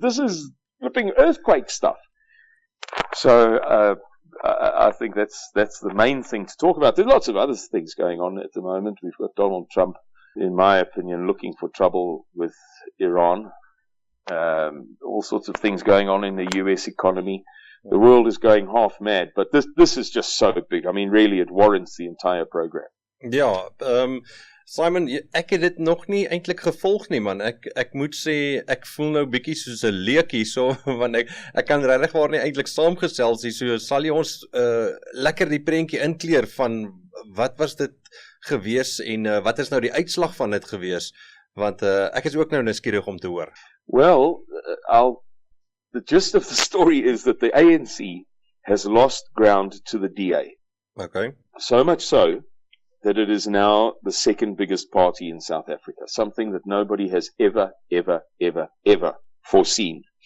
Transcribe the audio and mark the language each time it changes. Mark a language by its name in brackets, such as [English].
[English] This is flipping earthquake stuff. So I think that's the main thing to talk about. There's lots of other things going on at the moment. We've got Donald Trump, in my opinion, looking for trouble with Iran. All sorts of things going on in the US economy. The world is going half mad, but this is just so big. I mean, really, it warrants the entire program. [Afrikaans] Ja, Simon, ek het dit nog nie eintlik gevolg nie, man. Ek moet sê, ek voel nou bietjie soos 'n leekie, so, want ek kan regtig waar nie eintlik saamgesels nie, so sal jy ons lekker die prentjie inkleer van wat was dit gewees en wat is nou die uitslag van dit gewees, want ek is ook nou nuuskierig om te hoor. [English] Well, the gist of the story is that the ANC has lost ground to the DA. Okay. So much so that it is now the second biggest party in South Africa, something that nobody has ever foreseen.